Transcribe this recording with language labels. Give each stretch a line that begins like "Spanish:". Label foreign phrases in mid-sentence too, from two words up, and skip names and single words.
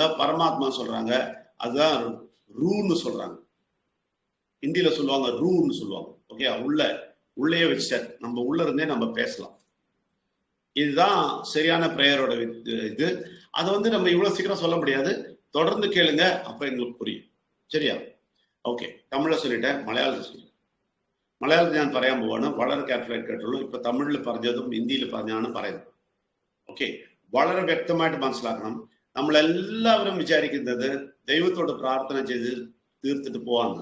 Tamil: பரமாத்மா சொல்றாங்க. அதுதான் ரூன்னு சொல்றாங்க. ஹிந்தியில சொல்லுவாங்க ரூன்னு சொல்லுவாங்க. ஓகே, உள்ளே வச்சுட்டாரு. நம்ம உள்ள இருந்தே நம்ம பேசலாம். இதுதான் சரியான பிரேயரோட இது. அதை வந்து நம்ம இவ்வளவு சீக்கிரம் சொல்ல முடியாது. தொடர்ந்து கேளுங்க, அப்ப எங்களுக்கு புரியும். சரியா?
Malayalam: ഓക്കെ, തമിഴ് சொல்லிட்டேன், മലയാളത്തിൽ சொல்லிட்டேன். മലയാളത്തിൽ ഞാൻ പറയാൻ പോവാണ്. വളരെ കാർഫുള്ളായിട്ട് കേട്ടുള്ളൂ. ഇപ്പൊ തമിഴിൽ പറഞ്ഞതും ഹിന്ദിയിൽ പറഞ്ഞാണ് പറയുന്നത്. ഓക്കെ, വളരെ വ്യക്തമായിട്ട് മനസ്സിലാക്കണം. നമ്മളെല്ലാവരും വിചാരിക്കുന്നത് ദൈവത്തോട് പ്രാർത്ഥന ചെയ്ത് തീർത്തിട്ട് പോവാന്ന്.